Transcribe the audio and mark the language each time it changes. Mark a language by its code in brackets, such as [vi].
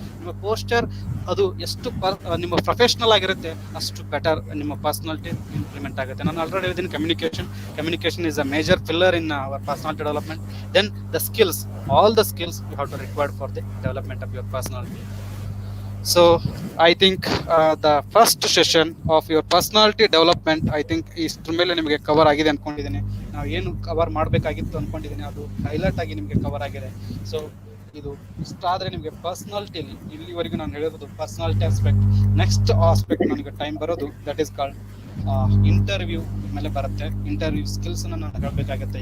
[kn] ನಿಮ್ಮ ಪೋಸ್ಚರ್ ಅದು ಎಷ್ಟು ನಿಮ್ಮ ಪ್ರೊಫೆಷನಲ್ ಆಗಿರುತ್ತೆ, ಅಷ್ಟು ಬೆಟರ್ ನಿಮ್ಮ ಪರ್ಸನಾಲಿಟಿ ಇಂಪ್ಲಿಮೆಂಟ್ ಆಗುತ್ತೆ. ನಾನು ಆಲ್ರೆಡಿ ಹೇಳಿದ್ದೀನಿ, [en] Communication is a major pillar in our personality development. Then the skills, all the skills you have to required for the development of your personality. So I think the first session of your personality development, I think [kn] ಇಷ್ಟ್ರ ಮೇಲೆ ನಿಮಗೆ cover ಆಗಿದೆ ಅನ್ಕೊಂಡಿದ್ದೀನಿ. ನಾವು ಏನು cover ಮಾಡಬೇಕಾಗಿತ್ತು ಅನ್ಕೊಂಡಿದ್ದೀನಿ ಅದು highlight ಆಗಿ ನಿಮಗೆ ಕವರ್ ಆಗಿದೆ. ಸೊ ಇದು ಇಷ್ಟ ಆದ್ರೆ ನಿಮಗೆ ಪರ್ಸನಾಲಿಟಿಯಲ್ಲಿ ಇಲ್ಲಿವರೆಗೂ ನಾನು ಹೇಳಿರೋದು ಪರ್ಸನಾಲಿಟಿ ಆಸ್ಪೆಕ್ಟ್. ನೆಕ್ಸ್ಟ್ ಆಸ್ಪೆಕ್ಟ್ ನನಗೆ ಟೈಮ್ ಬರೋದು, [en] that is called [kn] ಇಂಟರ್ವ್ಯೂ ಮೇಲೆ ಬರುತ್ತೆ. ಇಂಟರ್ವ್ಯೂ ಸ್ಕಿಲ್ಸ್ ನಾನು ಹೇಳಬೇಕಾಗುತ್ತೆ.